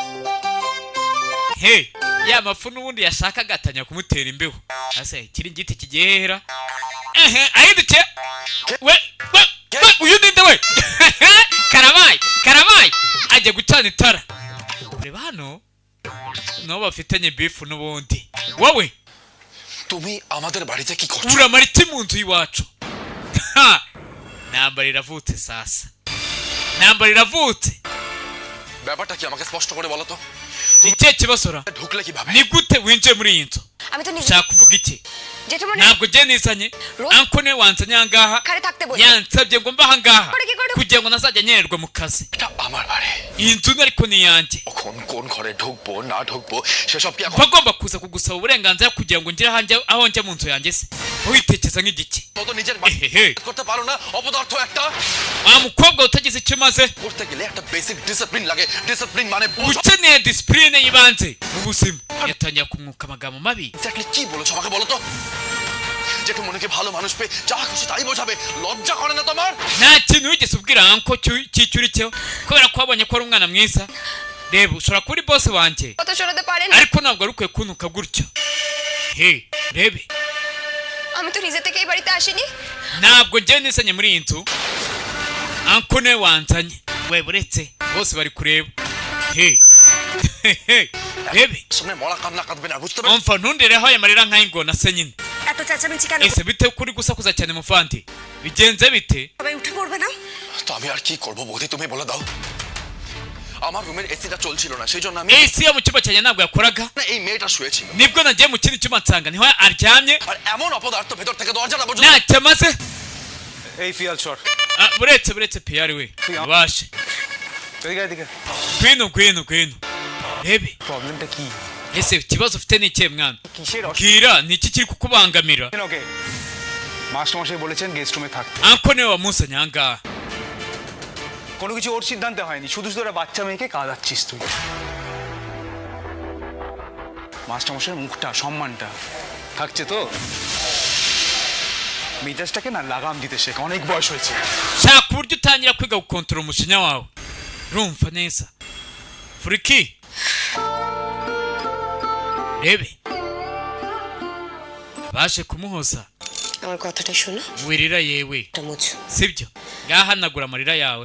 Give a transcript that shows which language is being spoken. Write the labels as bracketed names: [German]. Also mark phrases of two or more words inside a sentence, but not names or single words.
[Kinyarwanda] he ya mafu n'ubundi yashaka agatanya kumutera imbeho asa ikiringiti kigihera ahindukiye we uyu ninde we karamaye ajya gucana itara reba hano nabo bafitanye bifu n'ubundi wowe [Bangla] তুমি আমাদের বাড়িতে কি করছো [Kinyarwanda] uramara iki mu nzu y'iwacu nambara iravutse sasa [Bangla] ব্যাপারটা কি আমাকে স্পষ্ট করে বলো তো [Kinyarwanda] ikihe kibasora [Bangla] ঢুকলে কিভাবে [Kinyarwanda] ni gute winjiye muri iyi nzu [Bangla] আমি তো নিজে [Kinyarwanda] ushaka kuvuga iki [Bangla] জেঠুমনি [Kinyarwanda] ntabwo njye nizanye anko niwe wanzanye ahangaha [Bangla] খারে থাকতে বলি [Kinyarwanda] yansabye ngo mbe ahangaha [Bangla] কি করে [Kinyarwanda] kugira ngo nazajya nyererwa mu kazi [Bangla] এটা আমার বাড়ি [Kinyarwanda] iyi nzu ariko ni iyanjye [Bangla] কখন কোন ঘরে ঢুকবো না ঢুকবো সেসব কি এখন [Kinyarwanda] bagomba kuza kugusaba uburenganzira kugira ngo ngire aho njya mu nzu yanjye se witekereza nk'igiki [Bangla] তো নিজের বাড়ি ehehe করতে পারো না অপদার্থ একটা [Kinyarwanda] wa mukobwa utagize icyo umaze [Bangla] করতে গেলে একটা [English] basic discipline [Bangla] লাগে ডিসিপ্লিন মানে [Kinyarwanda] ukeneye disipurine y'ibanze mu buzima yatangiye kumwuka amagambo mabi [Bangla] এক্স্যাক্টলি কি বলেছো আমাকে বলো তো যেটু মনেকে ভালো মানুষ পেয়ে যা খুশি তাই বোঝাবে লজ্জা করে না তোমার [Kinyarwanda] nta kintu wigeze ubwira anko cy'icyurikiyeho kubera ko wabonye ko ari umwana mwiza reba ushobora kuba uri bose wanjye [Bangla] কত সরাতে পারেন [Kinyarwanda] ariko ntabwo ari ukwiye kuntuka gutyo he rebe [Bangla] আমি তো নিজে থেকে এই বাড়িতে আসিনি [Kinyarwanda] ntabwo njyewe nisanye muri iyi nzu anko niwe wanzanye we buretse bose bari kureba he rebe [Bangla] সামনে মরা কান্না কাঁদবে না বুঝতে পারছো [Kinyarwanda] umva ntundireho aya marira nk'ay'ingona se nyine [Bangla] এত চেঁচামেচি কেন [Kinyarwanda] ese bite kuri gusakuza cyane muvandi bigenze bite [Bangla] সবাই উঠে পড়বে না তো আমি আর কি করব বৌদি তুমি বলে দাও আমার রুমের এসিটা চলছিল না সেইজন্য আমি [Kinyarwanda] esi yo mu cyumba cyanjye ntabwo yakoraga [Bangla] এই মেয়েটা শুয়েছিল [Kinyarwanda] nibwo nagiye mu kindi cyumba nsanga niho aryamye [Bangla] আর এমন অপদার্থ ভেতর থেকে দরজাটা পর্যন্ত [Kinyarwanda] ntacyo amaze [Bangla] এই পিয়াল সর [Kinyarwanda] buretse piyari we ubashe [Bangla] এদিকে [Kinyarwanda] ngwino rebe [Bangla] প্রবলেমটা কি [Kinyarwanda] ese ikibazo ufite ni ikihe mwana [Bangla] কিসের [Kinyarwanda] bwira ni iki kiri kukubangamira [Bangla] ওকে মাস্টারমশাই বলেছেন [English] guest room [Bangla] থাকতে [Kinyarwanda] anko niwe wamusanye ahangaha [Bangla] কোনো কিছু ওর সিদ্ধান্তে হয়নি শুধু তোরা বাচ্চা মেয়েকে কাঁদাচ্ছিস তুই মাস্টারমশাইয়ের মুখটা সম্মানটা থাকছে তো মেজাজটাকে না লাগাম দিতে শেখ অনেক বয়স হয়েছে [Kinyarwanda] shaka uburyo utangira kwiga gukontorora umujinya wawe urumva neza Fulki rebe baje kumuhoza [Bangla] আমার কথাটা শোনো [Kinyarwanda] wirira yewe [Bangla] এটা মুছো [Kinyarwanda] sibyo ngahanagura amarira yawe